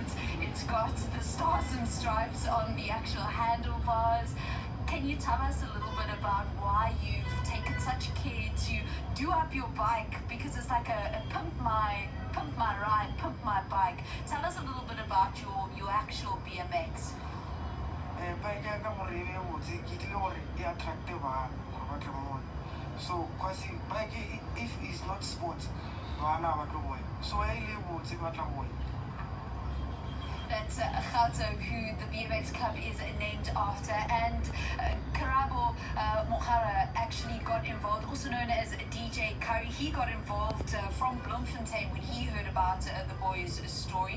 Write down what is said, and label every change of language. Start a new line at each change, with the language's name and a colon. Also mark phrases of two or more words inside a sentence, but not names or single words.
English: It's got the stars and stripes on the actual handlebars. Can you tell us a little bit about why you've taken such care to do up your bike? Because it's like a pimp my ride, pimp my bike. Tell us a little bit about your actual BMX.
Northern Sotho: Bike ya ka gore e botse ke tlile gore e attracte bana gore ba tle mo so
English: because bike if it's not sports
Northern Sotho: bana ba tlo boya so e le botse ba tla boya.
English: That's Gauteng, who the BMX Club is named after, and Karabo Mohara actually got involved, also known as DJ Karri. He got involved from Bloemfontein when he heard about the boys' story.